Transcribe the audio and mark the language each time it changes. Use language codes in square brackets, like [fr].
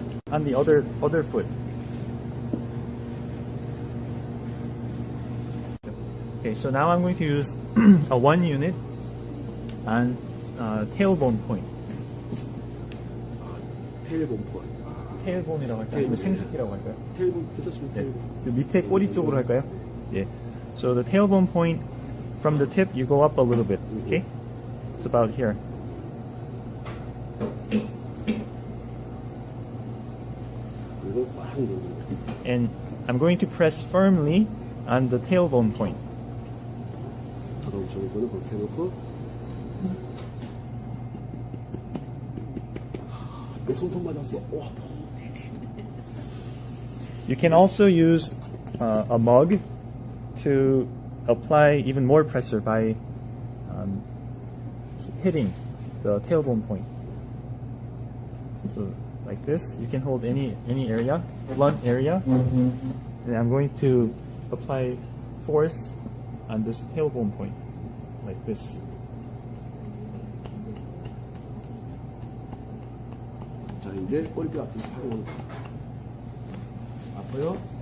[en] on the other foot. Okay, so now I'm going to use a 1 unit on tailbone point. [ko] 테일본 폰. 테일본이라고 할까요? 아니면 생식기라고 할까요? 테일본 괜찮습니다. 네. 테일본. 그 밑에 꼬리 쪽으로 할까요? 예. [en] So the tailbone point from the tip you go up a little bit. Okay? It's about here. [ko] 이거 꽉 누르고. [en] And I'm going to press firmly on the tailbone point. [ko] 자동차 이거는 그렇게 해놓고. 내 손톱 맞았어. 오, 아파. [en] You can also use a mug to apply even more pressure by hitting the tailbone point. So like this, you can hold any area, blunt area, and I'm going to apply force on this tailbone point, like this. [ko] 자, 이제 꼬리뼈 앞으로 파고 아파요?